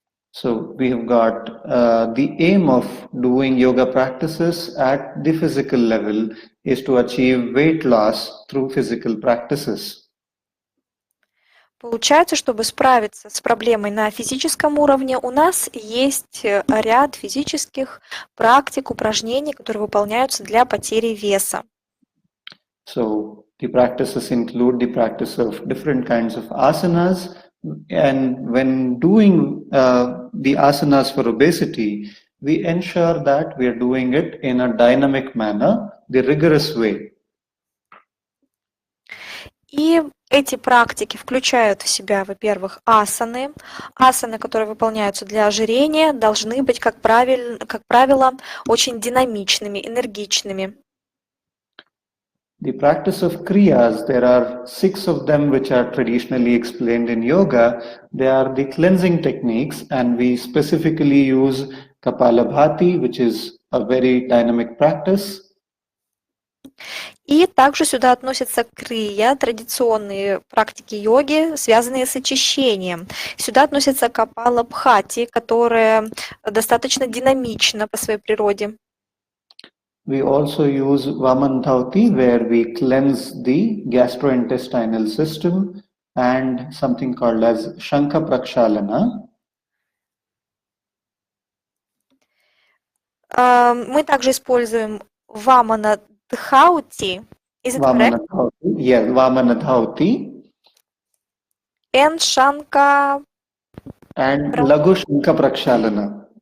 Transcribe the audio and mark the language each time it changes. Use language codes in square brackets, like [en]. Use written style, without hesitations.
[en] So we have got the aim of doing yoga practices at the physical level is to achieve weight loss through physical practices. [ru] Получается, чтобы справиться с проблемой на физическом уровне, у нас есть ряд физических практик, упражнений, которые выполняются для потери веса. [en] So the practices include the practice of different kinds of asanas. And when doing the asanas for obesity, we ensure that we are doing it in a dynamic manner, the rigorous way. [ru] И эти практики включают в себя, во-первых, асаны. Асаны, которые выполняются для ожирения, должны быть, как правило, очень динамичными, энергичными. [en] The practice of kriyas, there are 6 of them which are traditionally explained in yoga. They are the cleansing techniques, and we specifically use Kapalabhati, which is a very dynamic practice. [ru] И также сюда относятся крия, традиционные практики йоги, связанные с очищением. Сюда относятся капалабхати, которая достаточно динамична по своей природе. [en] We also use Vamanthauti, where we cleanse the gastrointestinal system, and something called as Shankha Prakshalana. [ru] Мы также используем Vamanadhaути. [en] Is it correct? Yes, Vamanadhauti. And Shankha... And Lagu Shankha Prakshalana.